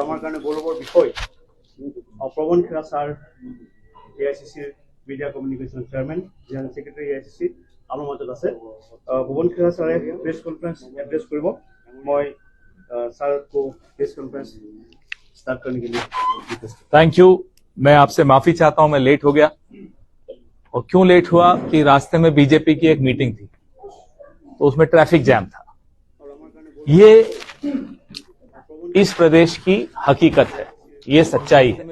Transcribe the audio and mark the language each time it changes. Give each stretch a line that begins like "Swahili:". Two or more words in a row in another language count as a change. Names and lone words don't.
Assamese: আমার কারণে গৌরবের বিষয় প্রবণ খেরা স্যার এআইসিসির
English: media communication chairman general secretary
Assamese: এআইসিসি আমার মাজত আছে ভুৱন খেৰা ছাৰে
English: press conference address
Assamese: কৰিব মই
Hindi: सर को प्रेस कॉन्फ्रेंस स्टार्ट करने के लिए
English: thank you.
Hindi: मैं आपसे माफी चाहता हूं, मैं लेट हो गया। और क्यों लेट हुआ कि रास्ते में बीजेपी की एक मीटिंग थी तो उसमें
English: traffic jam
Hindi: था। ये इस प्रदेश की हकीकत है, ये सच्चाई है।